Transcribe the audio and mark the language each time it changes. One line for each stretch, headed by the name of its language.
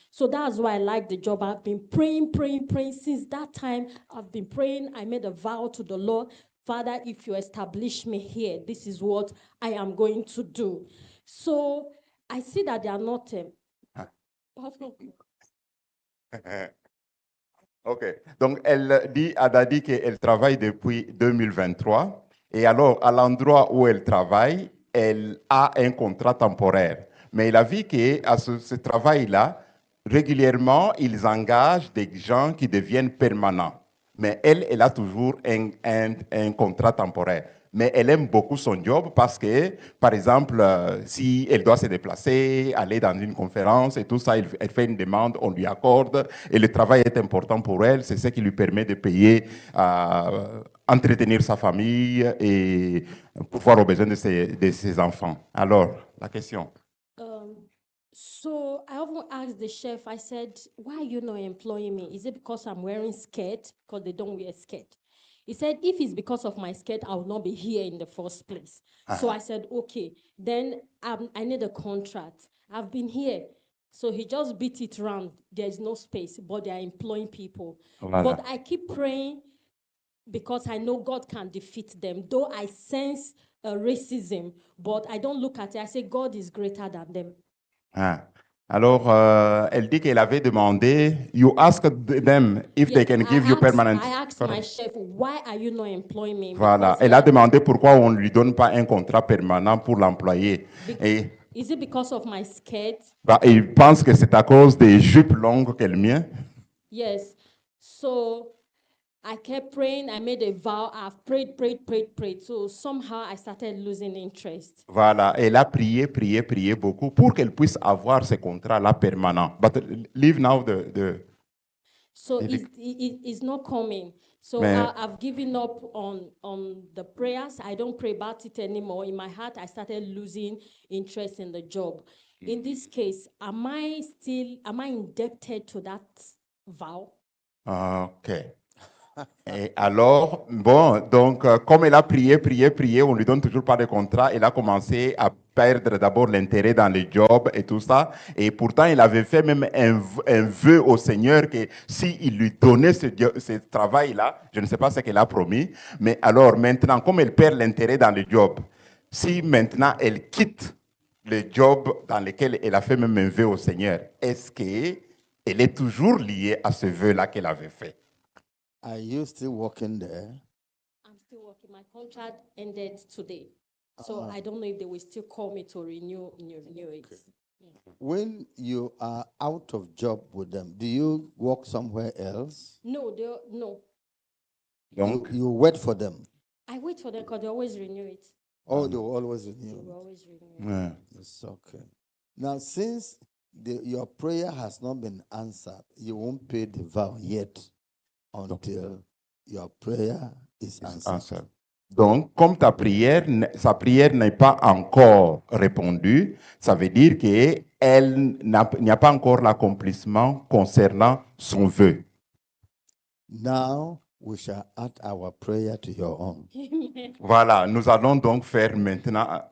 English: So that's why I like the job. I've been praying since that time. I've been praying. I made a vow to the Lord, Father, if you establish me here, this is what I am going to do. So I see that they are not. OK.
French: Donc, elle dit à Dadi qu'elle travaille depuis 2023. Et alors, à l'endroit où elle travaille, elle a un contrat temporaire. Mais elle a vu qu'à ce travail-là, régulièrement, ils engagent des gens qui deviennent permanents. Mais elle a toujours un contrat temporaire. Mais elle aime beaucoup son job parce que, par exemple, si elle doit se déplacer, aller dans une conférence et tout ça, elle fait une demande, on lui accorde. Et le travail est important pour elle. C'est ce qui lui permet de payer, entretenir sa famille et pouvoir aux besoins de ses enfants. Alors, la question.
English: So I often asked the chef, I said, why are you not employing me? Is it because I'm wearing skirt? Because they don't wear skirt. He said, if it's because of my skirt, I will not be here in the first place. So I said, okay, then I need a contract. I've been here. So he just beat it around. There's no space, but they are employing people.
French: Voilà.
English: But I keep praying because I know God can defeat them. Though I sense racism, but I don't look at it. I say, God is greater than them.
French: Alors, elle dit qu'elle avait demandé,
English: you asked them if they can give you permanent. I asked my chef, why are you not employing me?
French: Voilà, elle a demandé pourquoi on ne lui donne pas un contrat permanent pour l'employer. Et
English: is it because of my skirt?
French: Il pense que c'est à cause des jupes longues qu'elle met.
English: Yes. So I kept praying. I made a vow. I've prayed. So somehow I started losing interest.
French: Voilà, elle a prié beaucoup pour qu'elle puisse avoir ce contrat-là permanent.
English: But leave now So the- it's not coming. So
French: Mais-
English: I've given up on the prayers. I don't pray about it anymore. In my heart, I started losing interest in the job. In this case, am I indebted to that vow? Ok.
French: Et alors, bon, donc, comme elle a prié, on lui donne toujours pas de contrat, elle a commencé à perdre d'abord l'intérêt dans le job et tout ça. Et pourtant, il avait fait même un vœu au Seigneur que s'il lui donnait ce travail-là, je ne sais pas ce qu'elle a promis, mais alors maintenant, comme elle perd l'intérêt dans le job, si maintenant elle quitte le job dans lequel elle a fait même un vœu au Seigneur, est-ce qu'elle est toujours liée à ce vœu-là qu'elle avait fait?
English: Are you still working there? I'm still working. My contract ended today. So I don't know if they will still call me to renew it. When you are out of job with them, do you work somewhere else? No.
French: Donc,
English: You wait for them. I wait for them because they always renew it. Oh, they will always They renew. will always renew it. It's okay. Now, since your prayer has not been answered, you won't pay the vow yet until your prayer is answered.
French: Donc, comme sa prière n'est pas encore répondue, ça veut dire qu'il n'y a pas encore l'accomplissement concernant son vœu.
English: Now we shall add our prayer to your own. Amen.
French: Voilà, nous allons donc faire maintenant